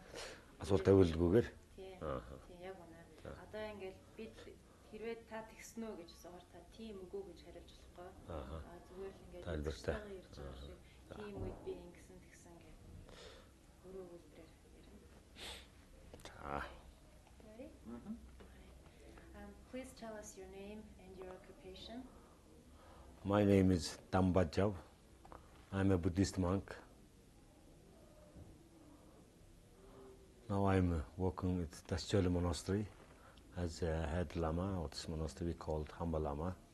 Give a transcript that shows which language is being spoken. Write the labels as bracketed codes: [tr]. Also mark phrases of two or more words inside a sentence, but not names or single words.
[mn] Асуулт тавиулгүйгээр. Тий, яг үнэ. Одоо ингээл бид хэрвээ та тэгсэн үү гэж асуугаар та тийм үгүй гэж хариулж болохгүй. Зүгээр л ингээд тайлбартай. Тийм үед би ингэсэн тэгсэн гэх. Өөрөө үлдрээр ярина. [en] Ready? Please tell us your name and your occupation. My name is Tambajav. I'm a Buddhist monk. Now I'm working at Untitled Monastery as a head Lama of this monastery called Lama.